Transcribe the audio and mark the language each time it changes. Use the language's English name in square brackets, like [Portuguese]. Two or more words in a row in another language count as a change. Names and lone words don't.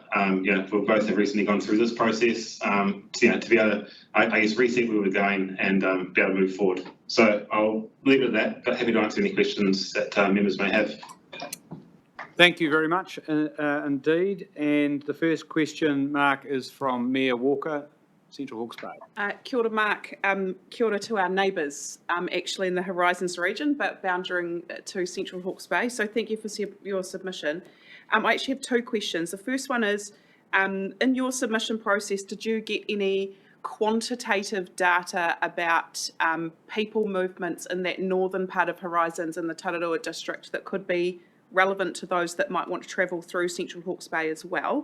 [English] We both have recently gone through this process, to be able to, I guess, reset where we're going and be able to move forward. So I'll leave it at that, but happy to answer any questions that members may have. Thank you very much indeed. And the first question, Mark, is from Mayor Walker, Central Hawke's Bay. [Māori] Kia ora, Mark. Kia ora [English] to our neighbours, actually in the Horizons region, but bounding to Central Hawke's Bay. So thank you for your submission. I actually have 2 questions. The first one is, in your submission process, did you get any quantitative data about people movements in that northern part of Horizons in the Tararua district that could be relevant to those that might want to travel through Central Hawke's Bay as well?